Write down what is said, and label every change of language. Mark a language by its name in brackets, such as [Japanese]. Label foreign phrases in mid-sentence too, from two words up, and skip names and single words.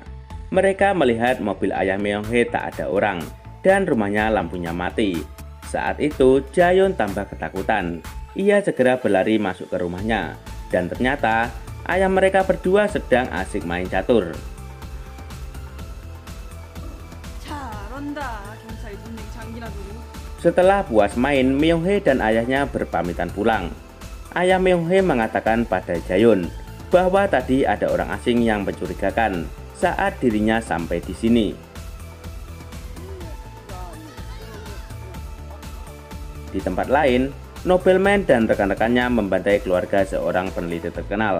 [Indonesian] Mereka melihat mobil ayah Myung-hae tak ada orang dan rumahnya lampunya mati. Saat itu, Jaehyun tambah ketakutan. Ia segera berlari masuk ke rumahnya dan ternyata ayah mereka berdua sedang asik main catur. [Korean] 간다. 경찰 동맹 장기나 두고. [Indonesian] Setelah puas main, Myung-hee dan ayahnya berpamitan pulang. Ayah Myung-hee mengatakan pada Jaehyun bahwa tadi ada orang asing yang mencurigakan saat dirinya sampai di sini. Di tempat lain, nobleman dan rekan-rekannya membantai keluarga seorang peneliti terkenal.